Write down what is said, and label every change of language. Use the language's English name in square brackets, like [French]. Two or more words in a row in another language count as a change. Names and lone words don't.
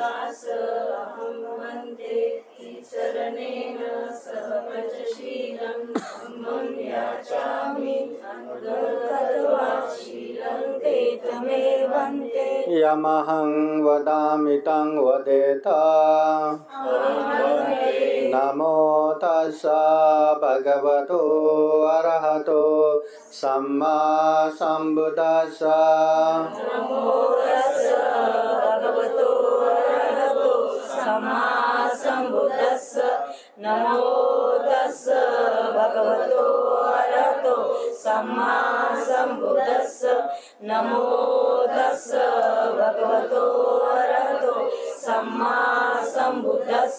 [Pali] अहं वन्दे शरणेन पञ्चशीलं धम्मं याचामि अहं गत्वा शीलं देतमे भन्ते यमहं वदामि तं वदेत नमो तस्सा भगवतो अरहतो सम्मा सम्बुद्दस्सा नमो तस्स भगवतो अरहतो सम्मा सम्बुद्दस्स नमो तस्स भगवतो अरहतो सम्मा सम्बुद्दस्स नमो तस्स भगवतो अरहतो सम्मा सम्बुद्दस्स